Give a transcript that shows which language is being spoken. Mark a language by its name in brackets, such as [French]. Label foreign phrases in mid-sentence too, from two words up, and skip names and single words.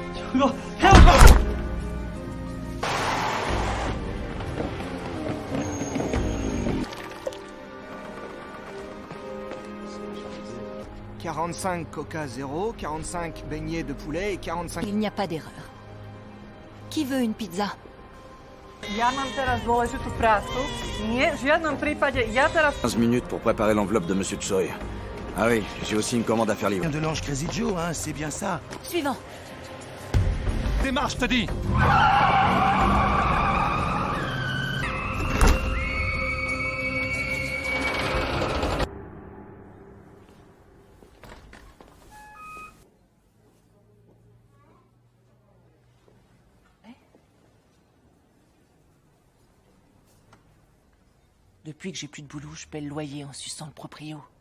[French] « 45 Coca 0, 45 beignets de poulet et 45... » Il n'y a pas d'erreur. Qui veut une pizza? [Slovak] Ja mám teraz dôležitú prácu. Nie, v žiadnom prípade, ja teraz... [French] 15 minutes pour préparer l'enveloppe de Monsieur Choi. Ah oui, j'ai aussi une commande à faire livrer. De l'ange Crazy Joe, hein, c'est bien ça. Suivant. Démarche, t'as dit. Depuis que j'ai plus de boulot, je paie le loyer en suçant le proprio.